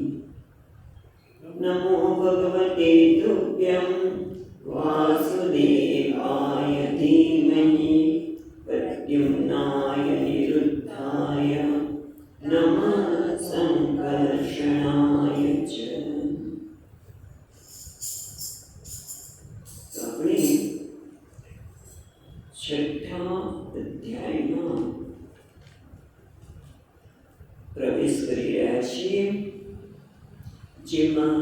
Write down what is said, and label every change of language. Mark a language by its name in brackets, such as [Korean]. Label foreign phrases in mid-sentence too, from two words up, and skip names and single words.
[Sanskrit] नमो भगवते तुभ्यं वासुदेवाय धीमहि प्रद्युम्नाय निरुद्धाय नमः संकर्षणाय च। [Gujarati] આપણે છઠ્ઠા અધ્યાયમાં પ્રવેશ કરી રહ્યા છીએ, જેમાં